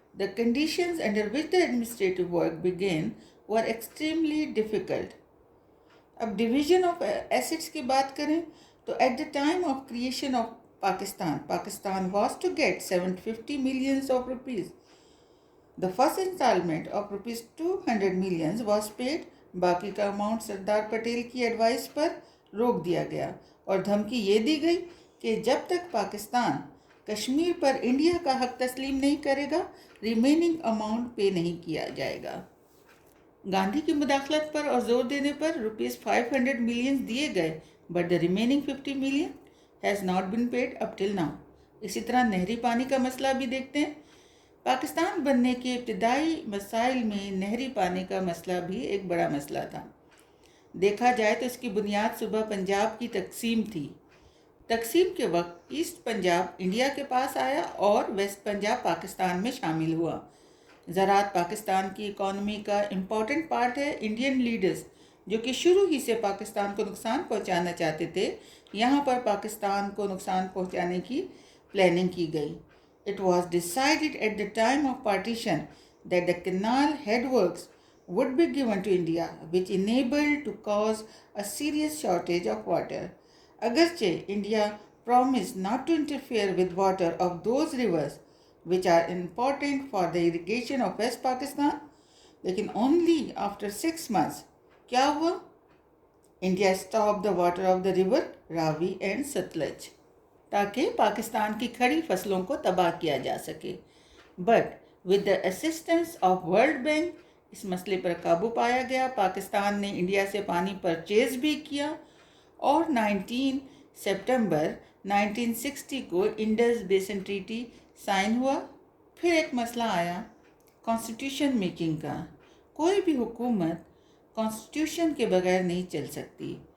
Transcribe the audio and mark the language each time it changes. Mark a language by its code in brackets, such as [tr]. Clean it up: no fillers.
[en] The conditions under which the administrative work began were extremely difficult. अब division of assets [hi] की बात करें तो [en] At the time of creation of Pakistan was to get 750 millions of rupees. The first installment of rupees 200 millions was paid. [hi] बाकी का amount Sardar Patel की advice पर रोक दिया गया और धमकी ये दी गई कि जब तक पाकिस्तान कश्मीर पर इंडिया का हक तस्लीम नहीं करेगा, रिमेनिंग अमाउंट पे नहीं किया जाएगा. गांधी की मुदाखलत पर और जोर देने पर रुपीज़ 500 million दिए गए, [en] But the remaining 50 million has not been paid up till now. [hi] इसी तरह नहरी पानी का मसला भी देखते हैं. पाकिस्तान बनने के इब्तदाई मसाइल में नहरी पानी का मसला भी एक बड़ा मसला था. देखा जाए तो इसकी बुनियाद सुबह पंजाब की तकसीम थी. तकसीम के वक्त ईस्ट पंजाब इंडिया के पास आया और वेस्ट पंजाब पाकिस्तान में शामिल हुआ. ज़राअत पाकिस्तान की इकॉनमी का इम्पॉर्टेंट पार्ट है. इंडियन लीडर्स जो कि शुरू ही से पाकिस्तान को नुकसान पहुंचाना चाहते थे, यहाँ पर पाकिस्तान को नुकसान पहुंचाने की प्लानिंग की गई. [en] It was decided at the time of partition that the canal headworks would be given to India, which enabled to cause a serious shortage of water. अगरचे India promised not to interfere with water of those rivers which are important for the irrigation of West Pakistan, लेकिन only after 6 months [hi] क्या हुआ? [en] India stopped the water of the river Ravi and Satluj [hi] ताकि पाकिस्तान की खड़ी फसलों को तबाह किया जा सके. [en] but with the assistance of World Bank [hi] इस मसले पर काबू पाया गया. पाकिस्तान ने इंडिया से पानी परचेज भी किया और 19 सितंबर 1960 को इंडस बेसिन ट्रीटी साइन हुआ. फिर एक मसला आया कॉन्स्टिट्यूशन मेकिंग का. कोई भी हुकूमत कॉन्स्टिट्यूशन के बगैर नहीं चल सकती.